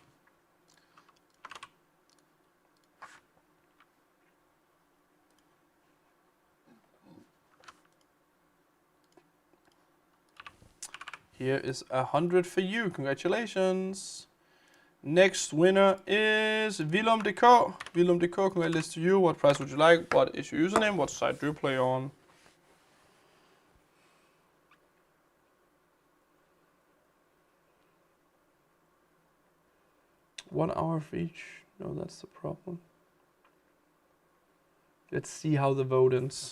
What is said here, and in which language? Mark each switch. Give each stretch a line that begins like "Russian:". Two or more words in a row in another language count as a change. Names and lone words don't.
English: Here is 100 for you. Congratulations. Next winner is livestream.dk. Livestream.dk, congratulations to you. What price would you like? What is your username? What site do you play on? One hour for each. No, that's the problem. Let's see how the vote ends.